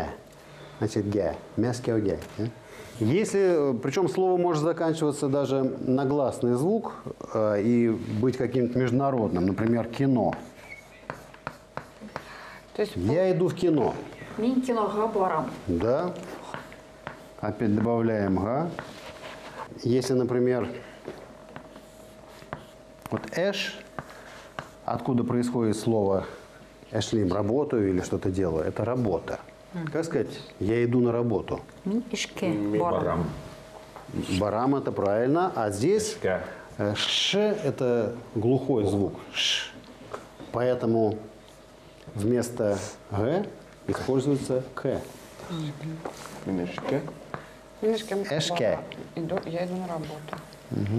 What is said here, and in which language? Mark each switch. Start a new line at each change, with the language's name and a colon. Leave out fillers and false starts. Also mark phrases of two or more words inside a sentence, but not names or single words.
Russian: Значит, «ге». Мяскеу «ге». Если, причем слово может заканчиваться даже на гласный звук и быть каким-то международным, например, кино. То есть Я иду в кино.
Tatar: Мин киноға барам.
Russian: Да. Опять добавляем га. Если, например, вот эш, откуда происходит слово эшлим, работаю или что-то делаю, это работа. Как сказать, я иду на работу.
Tatar: Мин ишке барам.
Russian: Барам это правильно, а здесь
Tatar: Ишке.
Russian: ш это глухой звук. Ш. Поэтому вместо г используется к.
Tatar: Минешке. Эшке.
Russian: Я иду на работу.